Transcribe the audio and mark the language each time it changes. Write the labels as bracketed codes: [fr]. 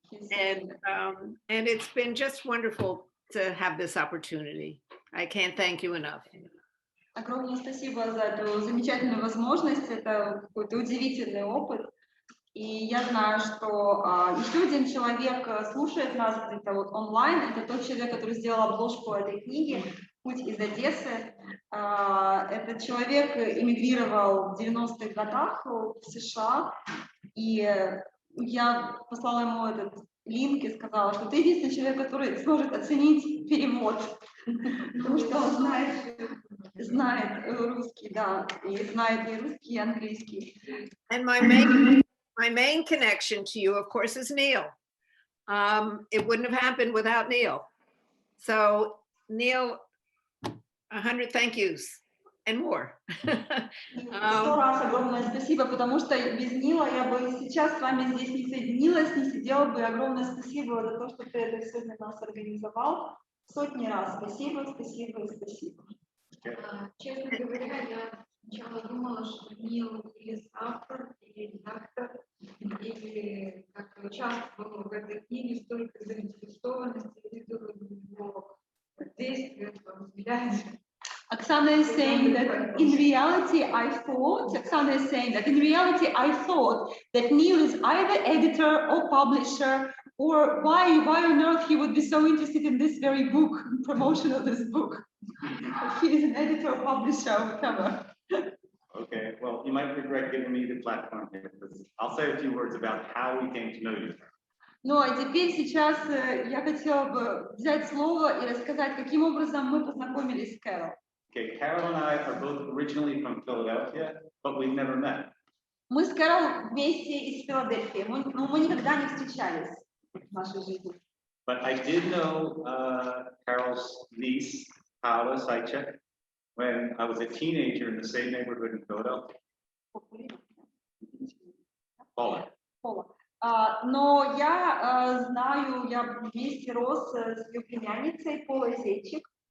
[en] And it's been just wonderful to have this opportunity. I can't thank you enough. [ru] Огромное спасибо за эту замечательную возможность. Это какой-то удивительный опыт. И я знаю, что еще один человек слушает нас где-то вот онлайн. Это тот человек, который сделал обложку этой книги «Путь из Одессы». Этот человек эмигрировал в 90-х годах в США. И я послала ему этот линк и сказала, что ты единственный человек, который сможет оценить перевод. Потому что он знает русский, да, и знает и русский, и английский. [en] And my main connection to you, of course, is Neil. It wouldn't have happened without Neil. So Neil, 100 thank yous and more. [ru] 100 раз огромное спасибо, потому что без Нила я бы сейчас с вами здесь не соединилась, не сидела бы. Огромное спасибо за то, что ты это все для нас организовал. 100 раз спасибо, спасибо и спасибо. Честно говоря, я сначала думала, что Нил или автор, или редактор, или как участвовал в этой книге, столько заинтересованности, видела его действия, взгляде. [en] Oksana is saying that in reality I thought that Neil is either editor or publisher, or why on earth he would be so interested in this very book, promotion of this book. He is an editor or publisher, whatever. Okay, well, you might regret giving me the platform here, because I'll say a few words about how we came to know you. [ru] Ну, а теперь сейчас я хотела бы взять слово и рассказать, каким образом мы познакомились с Кэрол. [en] Okay, Carol and I are both originally from Philadelphia, but we've never met. [ru] Мы с Кэрол вместе из Филадельфии, но мы никогда не встречались в нашей жизни. [en] But I did know Carol's niece, Paula Seitchik, when I was a teenager in the same neighborhood in Philadelphia. Paula. [ru] Но я знаю, я вместе рос с ее племянницей Полой Сейчик.